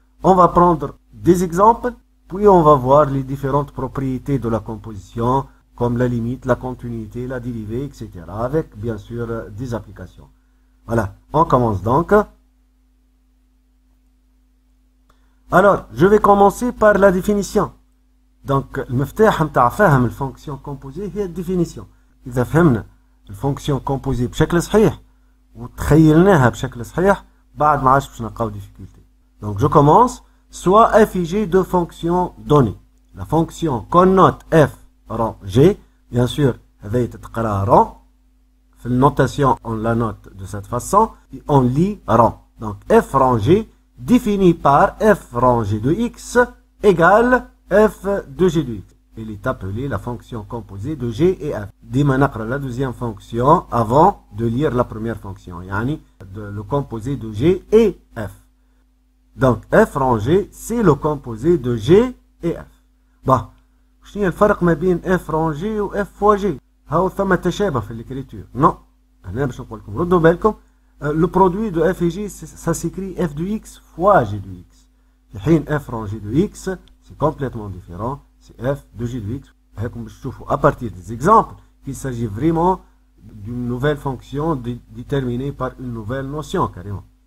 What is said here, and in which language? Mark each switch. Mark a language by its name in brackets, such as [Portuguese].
[French] On va prendre des exemples. Puis on va voir les différentes propriétés de la composition, comme la limite, la continuité, la dérivée, etc. Avec bien sûr des applications. Voilà, on commence donc. Alors, je vais commencer par la définition. [Arabic] Donc, المفتاح متاع فهم الفونكسيون composée هي الديفينيسيون. إذا فهمنا الفونكسيون composée بشكل صحيح وتخيلناها بشكل صحيح بعد ما عادش باش نلقاو difficulté. [French] Donc, je commence. Soit f et g deux fonctions données. La fonction qu'on note f rang g, bien sûr, [Arabic] هذه تتقرا [French] rang. في الnotation, on la note de cette façon et on lit rang. Donc f rang g défini par f rang g de x égale f de g de x. Il est appelé la fonction composée de g et f. [Arabic] ديما نقرا [French] la deuxième fonction avant de lire la première fonction. يعني le composé de g et f. Donc f rangé c'est le composé de g et f. [Arabic] Bon, شنو الفرق ما بين f rangé و f fois g؟ هاو ثم تشابه في l'écriture. [French] Non. [Arabic] هنا باش نقول لكم ردوا بالكم. [French] Le produit de f et g ça s'écrit f de x fois g de x. الحين f rangé de x c'est complètement différent, c'est f de g de x. [Arabic] هاكم باش تشوفوا [French] à partir des exemples qu'il s'agit vraiment d'une nouvelle fonction déterminée par une nouvelle notion carrément.